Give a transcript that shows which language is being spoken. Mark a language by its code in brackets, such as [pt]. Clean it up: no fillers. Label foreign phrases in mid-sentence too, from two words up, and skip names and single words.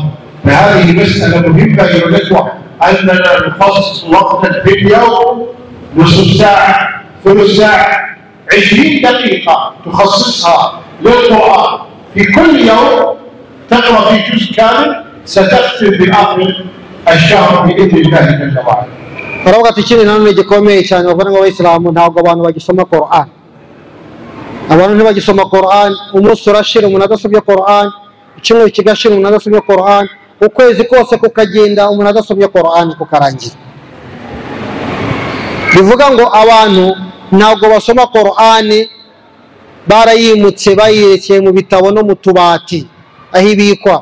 [ar] فهذه مسألة مهمة أيها الإخوة، أننا نخصص وقتا في اليوم، نصف ساعة، ثلث ساعة، 20 دقيقة تخصصها للقرآن في كل يوم، تقرأ في جزء كامل، ستختم في آخر الشهر بإذن الله جل وعلا. [rw] aravuga ati ikindi nanone gikomeye cyane bavandimwe b'Abayisilamu, ntabwo abantu bagisoma Qur'an. Abantu ntibagisoma Qur'an, umunsi urashira umuntu adasomye Qur'an, icyumweru kigashira umuntu adasomye Qur'an, ukwezi kose kukagenda umuntu adasomye Qur'an kukarangira. Bivuga ngo abantu ntabwo basoma Qur'an, barayimutse bayirekeye mu bitabo no mu tubati aho ibikwa.